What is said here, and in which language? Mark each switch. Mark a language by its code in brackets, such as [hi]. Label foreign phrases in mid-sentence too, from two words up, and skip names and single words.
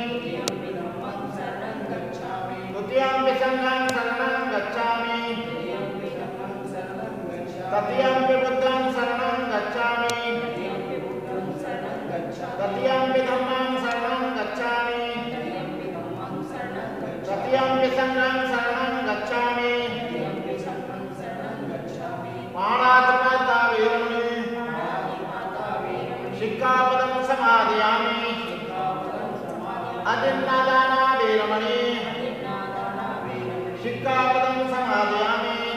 [pi] द्वितीयंपि संघं शरणं गच्छामि। तृतीयंपि बुद्धं शरणं गच्छामि। तृतीयंपि धम्मं शरणं गच्छामि। तृतीयंपि संघं शरणं गच्छामि। पाणातिपाता वेरमणि शिक्षापदं समादयामि। अदिन्नादाना वेरमणि शिक्षापदं समादयामि।